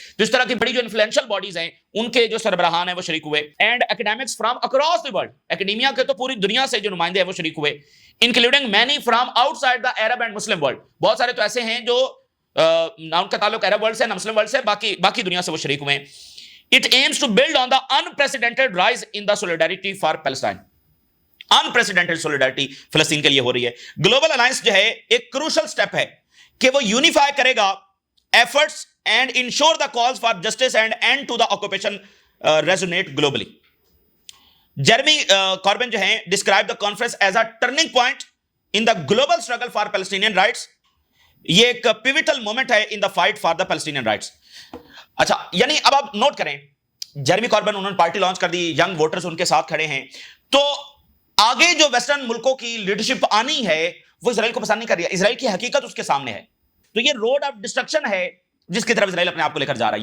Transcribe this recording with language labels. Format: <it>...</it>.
<ur>تو اس طرح کی بڑی جو انفلوئنشل باڈیز ہیں ان کے جو سربراہان ہیں وہ شریک ہوئے.</ur> <en>and academics from across the world,</en> <ur>academia کے تو پوری دنیا سے جو نمائندے ہیں وہ شریک ہوئے،</ur> <en>Including many from outside the Arab and Muslim world.</en> <ur>بہت سارے تو ایسے ہیں جو نہ ان کا تعلق عرب ورلڈ سے نہ مسلم ورلڈ سے، باقی دنیا سے وہ شریک ہوئے ہیں.</ur> <en>It aims to build on the unprecedented rise in the solidarity for Palestine. Unprecedented solidarity</en> <ur>فلسطین کے لیے ہو رہی ہے. گلوبل الائنس جو ہے ایک کروشل سٹیپ ہے کہ وہ یونیفائی کرے گا</ur> <en>efforts and ensure the calls for justice and end to the occupation resonate globally. Jeremy Corbyn</en> <ur>جو ہیں</ur> <en>describe the conference as a turning point in the global struggle for Palestinian rights.</en> <ur>یہ ایک</ur> <en>pivotal moment ہے in the fight for the Palestinian rights.</en> <ur>اچھا، یعنی اب آپ note کریں، جیرمی کاربن انہوں نے پارٹی لانچ کر دی، ینگ ووٹرز ان کے ساتھ کھڑے ہیں، تو آگے جو ویسٹرن ملکوں کی لیڈرشپ آنی ہے وہ اسرائیل کو پسند نہیں کر رہی ہے. اسرائیل کی حقیقت اس کے سامنے ہے. تو یہ روڈ آف ڈسٹرکشن ہے جس کی طرف اسرائیل اپنے آپ کو لے کر جا رہا ہے.</ur>